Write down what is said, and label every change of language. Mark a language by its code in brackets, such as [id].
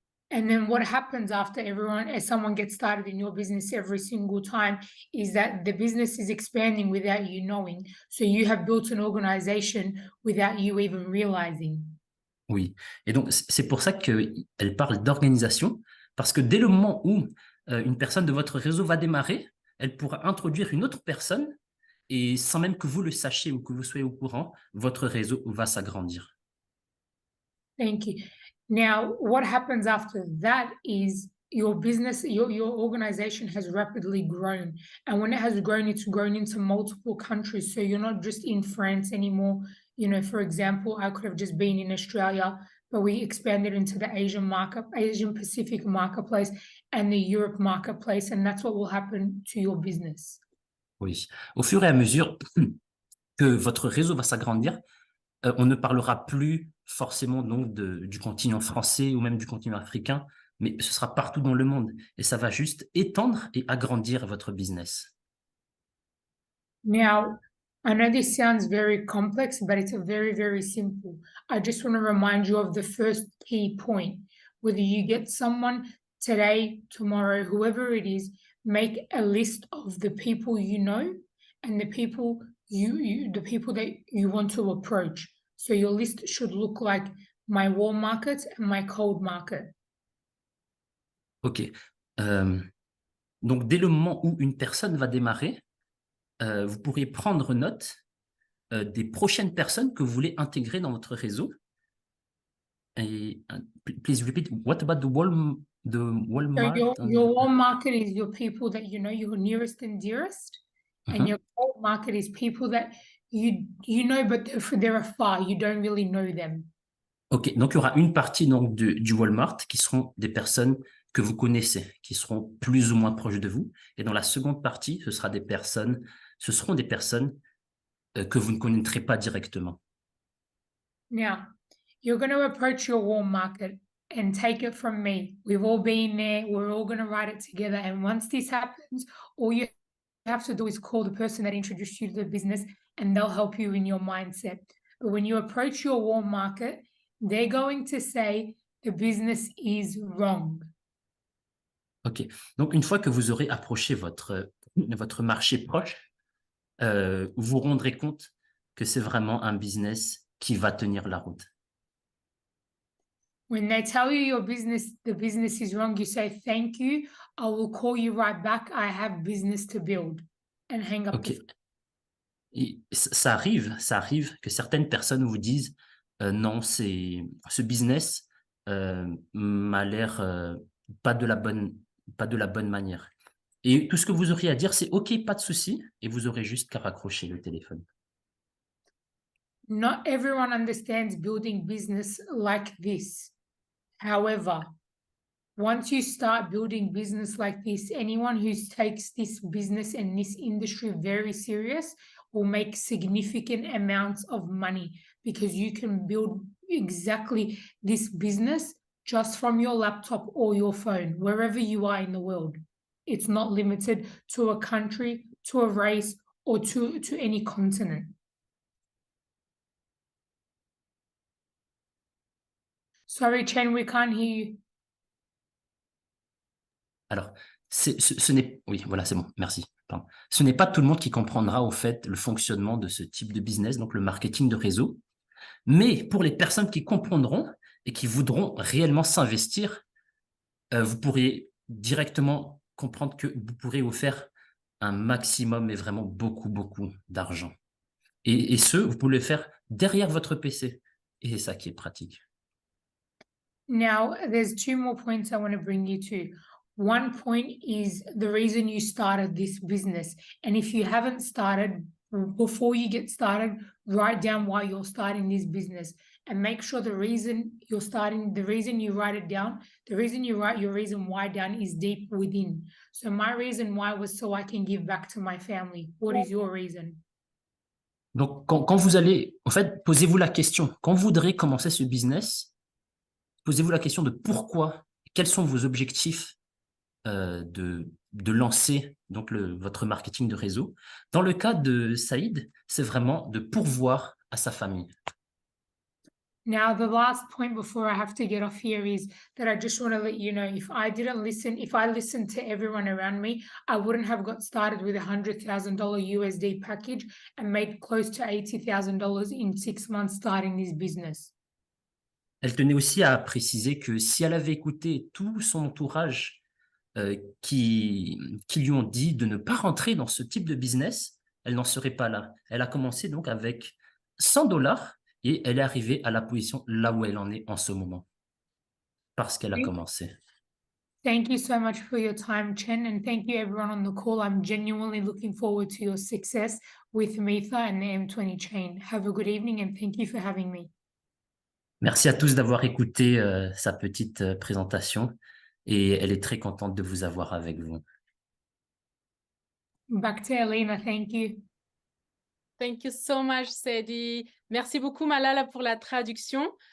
[en] And then what happens after as someone gets started in your business every single time is that the business is expanding without you knowing. So you have built an organization without you even realizing. [fr] Oui. Et donc, c'est pour ça qu'elle parle d'organisation, parce que dès le moment où une personne de votre réseau va démarrer, elle pourra introduire une autre personne et sans même que vous le sachiez ou que vous soyez au courant, votre réseau va s'agrandir. [en] Thank you. Now, what happens after that is your business, your organization has rapidly grown. And when it has grown, it's grown into multiple countries. So you're not just in France anymore. You know, for example, I could have just been in Australia, but we expanded into the Asian Pacific marketplace and the Europe marketplace. And that's what will happen to your business. [fr] Oui. Au fur et à mesure que votre réseau va s'agrandir, on ne parlera plus forcément donc du continent français ou même du continent africain, mais ce sera partout dans le monde et ça va juste étendre et agrandir votre business. [en] Now, I know this sounds very complex, but it's very, very simple. I just want to remind you of the first key point. Whether you get someone today, tomorrow, whoever it is, make a list of the people you know and the people the people that you want to approach. So your list should look like my warm market and my cold market. [fr] Ok. Donc, dès le moment où une personne va démarrer, vous pourriez prendre note des prochaines personnes que vous voulez intégrer dans votre réseau. [en] Et, please repeat, what about the Walmart? So your warm market is your people that you know, your nearest and dearest. And your cold market is people that you know, but they're afar. You don't really know them. [fr] Ok, donc il y aura une partie donc, du Walmart qui seront des personnes que vous connaissez, qui seront plus ou moins proches de vous. Et dans la seconde partie, ce seront des personnes que vous ne connaîtrez pas directement. [en] Now, you're going to approach your warm market and take it from me. We've all been there. We're all going to write it together. And once this happens, all you have to do is call the person that introduced you to the business and they'll help you in your mindset. But when you approach your warm market, they're going to say the business is wrong. [fr] Ok, donc une fois que vous aurez approché votre marché proche, vous vous rendrez compte que c'est vraiment un business qui va tenir la route. [en] When they tell you the business is wrong, you say, thank you. I will call you right back. I have business to build. And hang up. [fr] Ok. Et ça arrive que certaines personnes vous disent non, ce business m'a l'air pas de la bonne manière. Et tout ce que vous aurez à dire, c'est OK, pas de souci, et vous aurez juste qu'à raccrocher le téléphone. [en] Not everyone understands building business like this. However, once you start building business like this, anyone who takes this business and this industry very serious will make significant amounts of money because you can build exactly this business just from your laptop or your phone, wherever you are in the world. It's not limited to a country, to a race, or to any continent. Sorry, Chen, we can't hear you. [fr] Alors, ce n'est... Oui, voilà, c'est bon, merci. Pardon. Ce n'est pas tout le monde qui comprendra au fait le fonctionnement de ce type de business, donc le marketing de réseau. Mais pour les personnes qui comprendront et qui voudront réellement s'investir, vous pourrez directement comprendre que vous pourrez vous faire un maximum, mais vraiment beaucoup, beaucoup d'argent. Et vous pouvez le faire derrière votre PC. Et c'est ça qui est pratique. [en] Now, there's two more points I want to bring you to. One point is the reason you started this business. And if you haven't started, before you get started, write down why you're starting this business and make sure the reason you write it down, the reason you write your reason why down is deep within. So my reason why was so I can give back to my family. What is your reason? [fr] Donc, quand vous allez, en fait, posez-vous la question, quand vous voudrez commencer ce business, posez-vous la question de pourquoi, quels sont vos objectifs de lancer donc votre marketing de réseau. Dans le cas de Saïd, c'est vraiment de pourvoir à sa famille. [en] Now, the last point before I have to get off here is that I just want to let you know, if I listened to everyone around me, I wouldn't have got started with $100,000 USD package and made close to $80,000 in 6 months starting this business. [fr] Elle tenait aussi à préciser que si elle avait écouté tout son entourage qui lui ont dit de ne pas rentrer dans ce type de business, elle n'en serait pas là. Elle a commencé donc avec $100 et elle est arrivée à la position là où elle en est en ce moment, parce qu'elle a commencé. [en] Thank you so much for your time, Chen, and thank you everyone on the call. I'm genuinely looking forward to your success with Mitha and the M20 chain. Have a good evening and thank you for having me. [fr] Merci à tous d'avoir écouté sa petite présentation et elle est très contente de vous avoir avec vous. [en] Back to Elena, thank you. Thank you so much, Sadie. [fr] Merci beaucoup, Malala, pour la traduction.